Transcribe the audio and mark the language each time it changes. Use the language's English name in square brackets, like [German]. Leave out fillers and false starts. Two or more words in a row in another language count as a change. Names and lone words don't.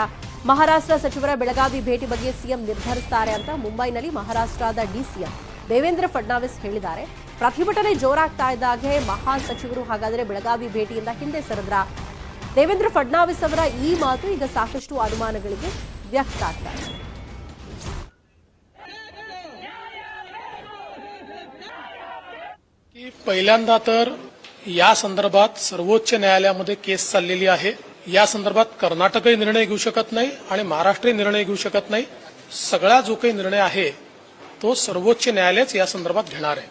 [Kannada] ಮಹಾರಾಷ್ಟ್ರ ಸಚಿವರ ಬೆಳಗಾವಿ ಭೇಟಿ ಬಗ್ಗೆ ಸಿಎಂ ನಿರ್ಧರಿಸುತ್ತಾರೆ ಅಂತ ಮುಂಬೈನಲ್ಲಿ ಮಹಾರಾಷ್ಟ್ರದ ಡಿಸಿಎಂ ದೇವೇಂದ್ರ ಫಡ್ನವೀಸ್ ಹೇಳಿದ್ದಾರೆ. ಪ್ರತಿಭಟನೆ ಜೋರಾಗ್ತಾ ಇದ್ದಾಗೆ ಮಹಾ ಸಚಿವರು ಹಾಗಾದ್ರೆ ಬೆಳಗಾವಿ ಭೇಟಿಯಿಂದ ಹಿಂದೆ ಸರಿದ್ರ? ದೇವೇಂದ್ರ ಫಡ್ನವೀಸ್ ಅವರ ಈ ಮಾತು ಈಗ ಸಾಕಷ್ಟು ಅನುಮಾನಗಳಿಗೆ व्यक्त ಆಗ್ತಾ ಇದೆ. [Marathi] की पहिल्यांदा तर या संदर्भात सर्वोच्च न्यायालयामध्ये केस चाललेली आहे. या संदर्भात कर्नाटकही निर्णय घेऊ शकत नाही आणि महाराष्ट्रही निर्णय घेऊ शकत नाही. सगळा जो काही निर्णय आहे तो सर्वोच्च न्यायालयच या संदर्भात घेणार आहे.